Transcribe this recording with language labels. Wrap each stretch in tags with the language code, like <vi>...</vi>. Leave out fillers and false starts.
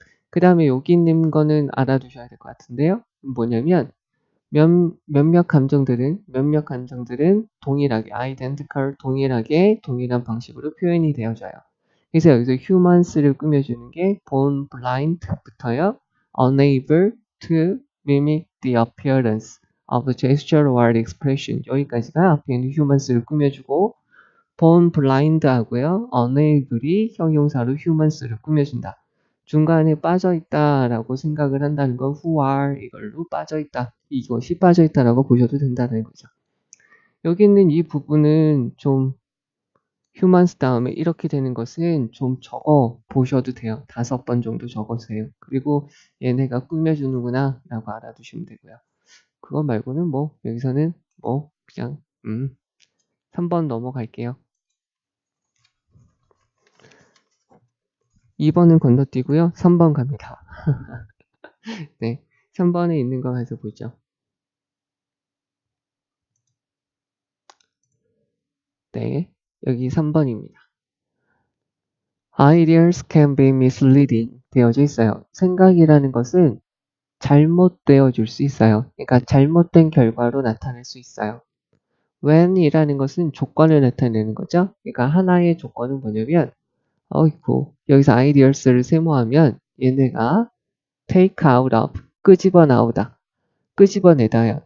<ko>그 다음에 여기 있는 거는 알아두셔야 될 것 같은데요. 뭐냐면 몇몇 감정들은 동일하게 identical 동일한 방식으로 표현이 되어져요. 그래서 여기서 humans를 꾸며주는 게 born blind부터요.</ko> <en>unable to mimic the appearance of gesture or expression</en> <ko>여기까지가 앞에 있는 humans를 꾸며주고 born blind 하고요. unable이 형용사로 humans를 꾸며준다. 중간에 빠져있다라고 생각을 한다는 건</ko> <en>who are</en> <ko>이걸로 빠져있다. 이것이 빠져있다라고 보셔도 된다는 거죠. 여기 있는 이 부분은 좀 humans 다음에 이렇게 되는 것은 좀 적어 보셔도 돼요. 5번 정도 적어주세요. 그리고 얘네가 꾸며주는구나 라고 알아두시면 되고요. 그거 말고는 여기서는 그냥 3번 넘어갈게요. 2번은 건너뛰고요. 3번 갑니다. 네, 3번에 있는 거 가서 보죠. 네, 여기 3번입니다.</ko> <en>Ideas can be misleading</en> <ko>되어져 있어요. 생각이라는 것은 잘못되어 줄 수 있어요. 그러니까 잘못된 결과로 나타날 수 있어요. when이라는 것은 조건을 나타내는 거죠. 그러니까 하나의 조건은 뭐냐면 어이구 여기서 ideas를 세모하면 얘네가</ko> <en>take out of</en> <ko>끄집어 나오다 끄집어내다요.</ko>